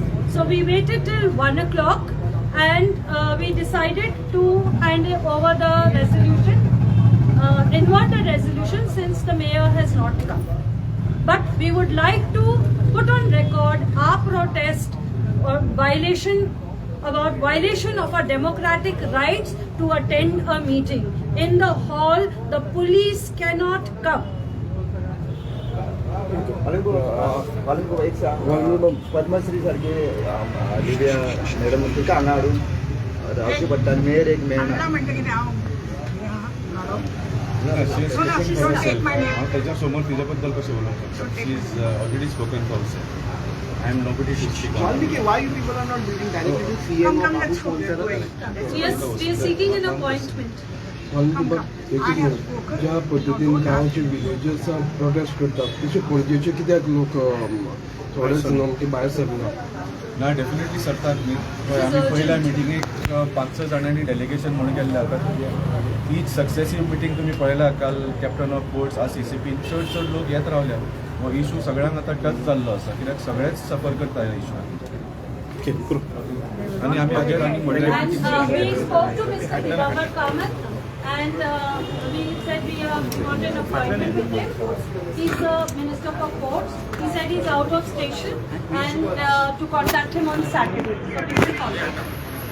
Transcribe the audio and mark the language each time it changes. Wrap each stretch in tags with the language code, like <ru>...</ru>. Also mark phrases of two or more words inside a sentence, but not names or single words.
<en>So we waited till 1 o'clock, and we decided to hand over the resolution, invert the resolution, since the mayor has not come. But we would like to put on record our protest or violation of our democratic rights to attend a meeting. In the hall, the police cannot come.</en> <kok>पद्मश्री सारखे लिबिया मॅडम तिका हांगा हाडून रावची पडटा मेयर एक मेळना हांगा म्हणटा कितें हांव हांव त्याच्या समोर तिच्या बद्दल कशें उलोवंक शकता.</kok> <en>she is already spoken for I am nobody to speak on. Valmiki, why you people are not meeting directly to CM or Babu Sponsor? Yes, we are seeking an appointment.</en> <kok>ज्या पद्धतीन गांवचे विलेजर्स प्रोटेस्ट करतात तशे पणजेचे कित्याक लोक थोडेच सामके भायर सरना. ना डेफिनेटली सरतात न्ही. आमी पहिल्या मिटिंगेक 5-6 जाणांनी डेलिगेशन म्हणून गेल्ले आसात.</kok> <en>each successive meeting</en> <kok>तुमी पळयला. काल</kok> <en>Captain of Ports</en> <kok>CCP चड लोक येत रावल्या. हो इशू सगळ्यांक आतां टच जाल्लो आसा, कित्याक सगळेच सफर करता ह्या इशून. आनी आमी हाजेर आनी</kok> <en>And we spoke to Mr. Diwakar Kamath, and we said we want an appointment with him. He's the Minister for Ports. He said he's out of station, and to contact him on Saturday. So we will contact him.</en>